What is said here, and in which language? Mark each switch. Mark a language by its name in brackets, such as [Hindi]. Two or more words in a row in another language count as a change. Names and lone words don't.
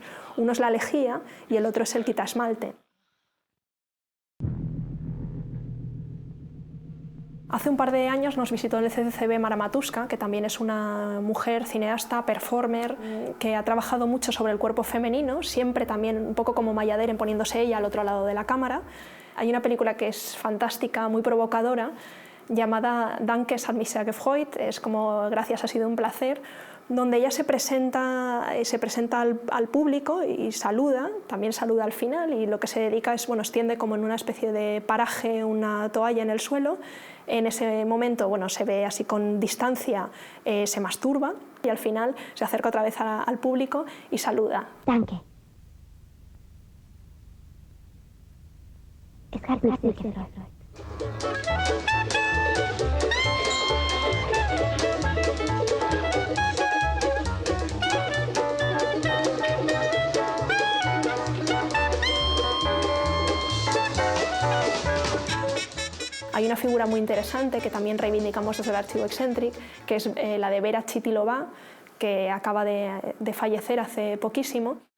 [Spanish] Uno es la lejía y el otro es el quitasmalte. Hace un par de años nos visitó en el CCCB Mara Matuska, que también es una mujer cineasta, performer, que ha trabajado mucho sobre el cuerpo femenino, siempre también un poco como Maya Deren, poniéndose ella al otro lado de la cámara. Hay una película que es fantástica, muy provocadora, llamada [German] Danke, es hat mich sehr gefreut, [Spanish] es como gracias, ha sido un placer, donde ella se presenta al público y saluda, también saluda al final, y lo que se dedica es, bueno, extiende como en una especie de paraje una toalla en el suelo. En ese momento, bueno, se ve así con distancia, se masturba, y al final se acerca otra vez al público y saluda. [German] Danke. Es hat mich sehr gefreut. [Spanish] Hay una figura muy interesante que también reivindicamos desde el Archivo Eccentric, que es la de Vera Chitilova, que acaba de fallecer hace poquísimo.